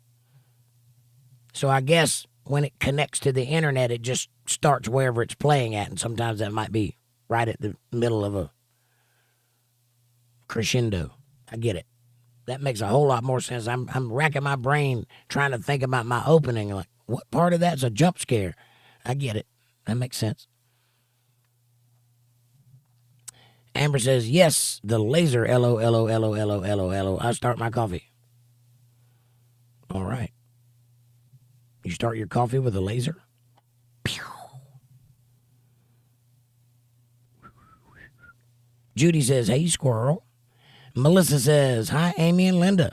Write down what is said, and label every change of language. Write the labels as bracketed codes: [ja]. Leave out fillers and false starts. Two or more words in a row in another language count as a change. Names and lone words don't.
[en] So I guess when it connects to the internet, it just starts wherever it's playing at, and sometimes that might be right at the middle of a crescendo. I get it. That makes a whole lot more sense. I'm racking my brain trying to think about my opening. Like, what part of that's a jump scare? I get it. That makes sense. Amber says, yes, the laser, L-O-L-O-L-O-L-O-L-O-L-O. I start my coffee. All right. You start your coffee with a laser? Pew. Judy says, hey, squirrel. Melissa says, hi, Amy and Linda.